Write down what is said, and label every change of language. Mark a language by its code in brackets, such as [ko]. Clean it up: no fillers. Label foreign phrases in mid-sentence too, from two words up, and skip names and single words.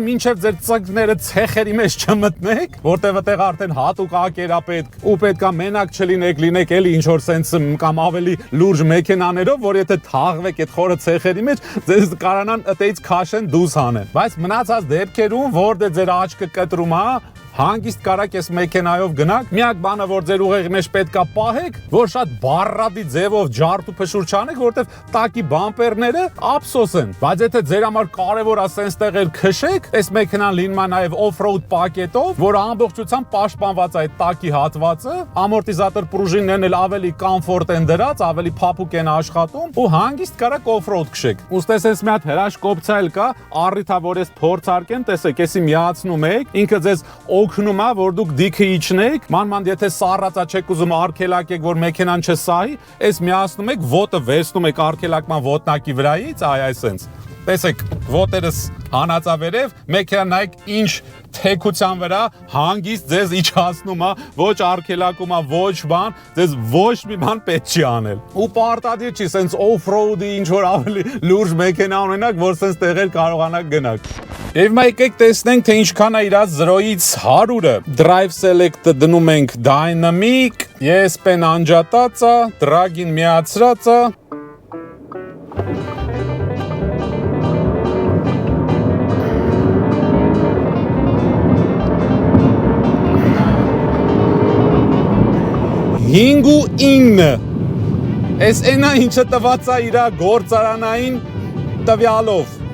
[hy] մինչև ձեր ծնկները ցեխերի մեջ չմտնեք, որտեղ այդտեղ արդեն հատուկ ակեր է պետք, ու պետքա մենակ չլինեք, լինեք էլի ինչ որ սենց կամ ավելի լուրջ մեքենաներով, որ եթե թաղվեք այդ խորը ցեխերի մեջ, ձեզ կարանան այդից քաշեն դուս հանեն։ Բայց մնացած դեպքերում, որտեղ ձեր աչքը կտրում է, հանգիստ կարաք ես մեքենայով գնաք, միակ բանը, որ ձեր ուղեղի մեջ պետքա պահեք, որ շատ բարրադի ձևով ջարդ ու փշուր չանեք, որտեվ տակի բամպերները ափսոս են։ Բայց եթե ձեր համար կարևոր է սենց տեղեր քշեք, այս մեքենան լինում է նաև off-road պակետով, որ ամբողջությամբ պաշտպանված է այդ տակի հատվածը, ամորտիզատոր պրուժիններն էլ ավելի կոմֆորտ են դրած, ավելի փափուկ են աշխատում ու հանգիստ կարաք off-road քշեք։ Ուստես այս մի հատ հրաշք օպցիա էլ կա, առիթ է, որ ես փորձարկեմ, տեսեք, էսի միացնում եք, ինքը ձեզ օգնում է, որ դուք դիքը իջնեք, մանավանդ եթե սառածա չեք ուզում արգելակեք, որ մեքենան չսահի, այս միացնում եք, ոտը վերցնում եք արգելակման ոտնակի վրայից, այսենց։ Տեսեք, ոտերս հանածավերև, մեքենան նայեք ինչ թեքության վրա հանգիստ ձեզ իջացնում է, ոչ արգելակում է, ոչ բան, ձեզ ոչ մի բան պետք չի անել։ Ու պարտադիր չի, սենց off-road-ի ինչ որ ավելի լուրջ մեքենա ունենաք, որ սենց տեղեր կարողանաք գնաք։ Եվ հիմա եկեք տեսնենք, թե ինչքան է իրա 0-ից 100-ը։ Drive Select-ը դնում ենք Dynamic, ESP-ն անջատած է, Drag-ին միացրած է։ Հինգ ու 9։ Այս այնա ինչը տված է իրա գործարանային տվյալով։